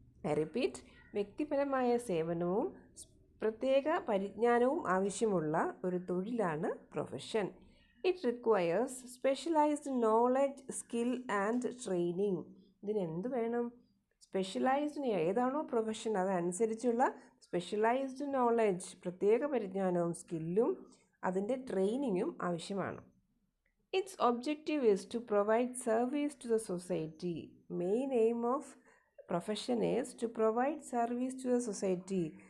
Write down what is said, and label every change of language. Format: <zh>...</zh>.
<en>I repeat,</en> <ml>വ്യക്തിപരമായ സേവനവും പ്രത്യേക പരിജ്ഞാനവും ആവശ്യമുള്ള ഒരു തൊഴിലാണ് profession.</ml> <en>It requires specialized knowledge, skill and training.</en> <ml>ഇതിനെന്ത് വേണം? സ്പെഷ്യലൈസ്ഡ്, ഏതാണോ പ്രൊഫഷൻ അതനുസരിച്ചുള്ള സ്പെഷ്യലൈസ്ഡ് നോളജ്, പ്രത്യേക പരിജ്ഞാനവും സ്കില്ലും അതിൻ്റെ ട്രെയിനിങ്ങും ആവശ്യമാണ്.</ml> <en>Its objective is to provide service to the society. Main aim of profession is to provide service to the society.</en>